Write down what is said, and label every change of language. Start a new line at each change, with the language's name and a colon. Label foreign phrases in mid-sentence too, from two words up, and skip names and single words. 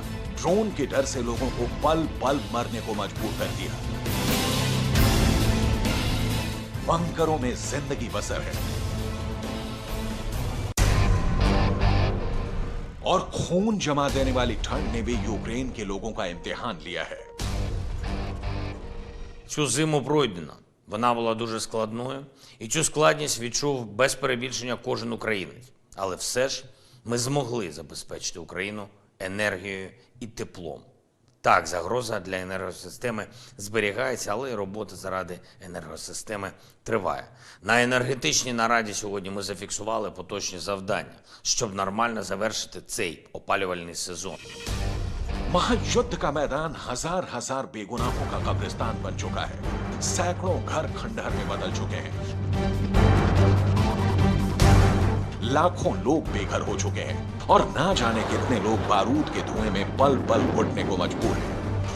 Hindi: ड्रोन के डर से लोगों को पल पल मरने को मजबूर कर दिया। बंकरों में जिंदगी बसर है और खून जमा देने वाली ठंड ने भी यूक्रेन के लोगों का इम्तिहान लिया है।
Ukrainian: Цю зиму пройдено. Вона була дуже складною, і цю складність відчув без перебільшення кожен українець. Але все ж ми змогли забезпечити Україну енергією і теплом. Так, загроза для енергосистеми зберігається, але й робота заради енергосистеми триває. На енергетичній нараді сьогодні ми зафіксували поточні завдання, щоб нормально завершити цей опалювальний сезон.
Hindi: महायुद्ध का मैदान हजार हजार बेगुनाहों का कब्रिस्तान बन चुका है। सैकड़ों घर खंडहर में बदल चुके हैं। लाखों लोग बेघर हो चुके हैं और ना जाने कितने लोग बारूद के धुएं में पल पल घुटने को मजबूर हैं।